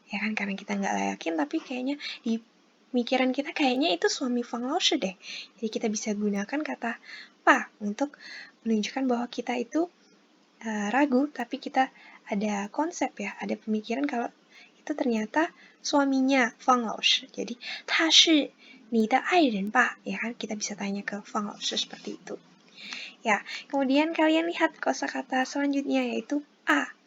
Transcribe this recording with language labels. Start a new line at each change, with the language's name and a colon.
Indonesian: Ya kan, karena kita nggak yakin, tapi kayaknya di pemikiran kita kayaknya itu suami Fang Laoshi deh. Jadi kita bisa gunakan kata pa untuk menunjukkan bahwa kita itu ragu, tapi kita ada konsep ya, ada pemikiran kalau itu ternyata suaminya Fang Laoshi.
Chinese: Jadi, 他是你的爱人吧?
Indonesian: Ya kan, kita bisa tanya ke Fang Laoshi seperti itu. Ya, kemudian kalian lihat kosakata selanjutnya yaitu a.